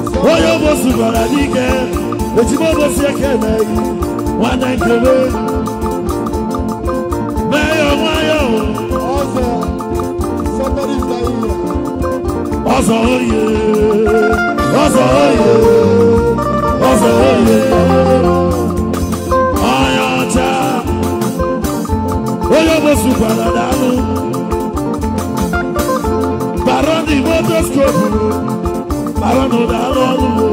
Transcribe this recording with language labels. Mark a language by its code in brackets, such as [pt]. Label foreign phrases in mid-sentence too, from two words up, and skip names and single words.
[ig] Onye obosi gwara n'ike, ejima obosi ekene yi, nwanne nkele. Mee ya nwayọ. Ọzọ, [en] somebody is dying here. [ig] Ọzọ oye, ọzọ oye, ọzọ oye. Onye ọcha. Onye obosi kwara daalụ. Baroni Motors Group. Baroni daalụ ọrụ.